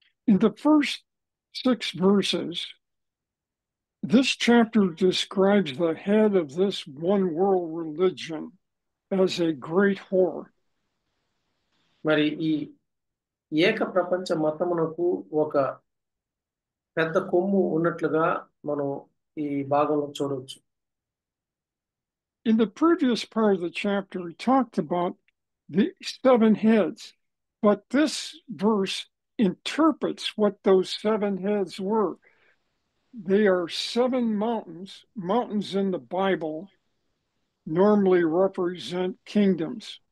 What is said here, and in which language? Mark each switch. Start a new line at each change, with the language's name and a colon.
English: In the first 6 verses, this chapter describes the head of this one world religion as a great whore.
Telugu: మరి ఈ ఏక ప్రపంచ మతమునకు ఒక పెద్ద కొమ్ము ఉన్నట్లుగా మనం ఈ భాగంలో చూడవచ్చు.
English: In the previous part of the chapter, he talked about the 7 heads, but this verse interprets what those 7 heads were. They are 7 mountains. Mountains in the Bible normally represent kingdoms.